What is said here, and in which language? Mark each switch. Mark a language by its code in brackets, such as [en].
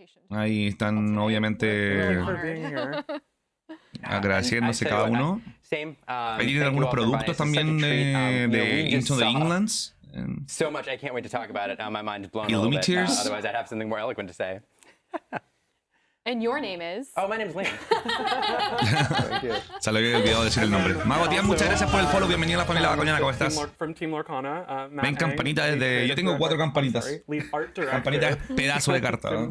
[es] Ahí están obviamente agradeciéndose cada uno. Ahí tienen algunos productos también de Into the Englands. [en] So much, I can't wait to talk about it. My mind's blown a little bit. Otherwise, I'd have something more eloquent to say. And your name is? Oh, my name's Liam. [es] Se le había olvidado decir el nombre. Mago Tian, muchas gracias por el follow. Bienvenido a la familia Baconiana, ¿cómo estás? Ven campanita desde... Yo tengo 4 campanitas. Campanita es pedazo de carta, ¿no?